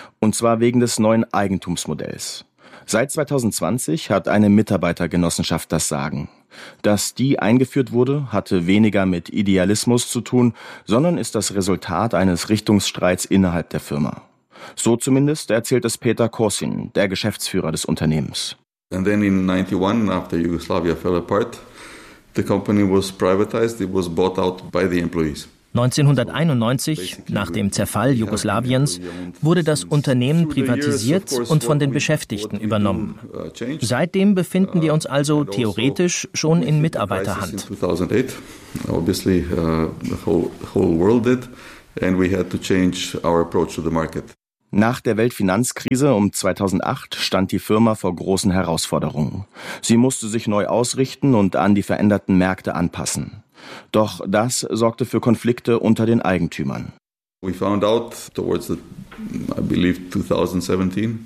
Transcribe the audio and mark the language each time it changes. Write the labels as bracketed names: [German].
[German] Und zwar wegen des neuen Eigentumsmodells. Seit 2020 hat eine Mitarbeitergenossenschaft das Sagen. Dass die eingeführt wurde, hatte weniger mit Idealismus zu tun, sondern ist das Resultat eines Richtungsstreits innerhalb der Firma. So zumindest erzählt es Peter Korsin, der Geschäftsführer des Unternehmens. [English] And then in 91, after Yugoslavia fell apart, the company was privatized, it was bought out by the employees. [German] 1991, nach dem Zerfall Jugoslawiens, wurde das Unternehmen privatisiert und von den Beschäftigten übernommen. Seitdem befinden wir uns also theoretisch schon in Mitarbeiterhand. [English] Obviously, the whole world did, and we had to change our approach to the market. [German] Nach der Weltfinanzkrise um 2008 stand die Firma vor großen Herausforderungen. Sie musste sich neu ausrichten und an die veränderten Märkte anpassen. Doch das sorgte für Konflikte unter den Eigentümern. [English] We found out towards the, I believe 2017.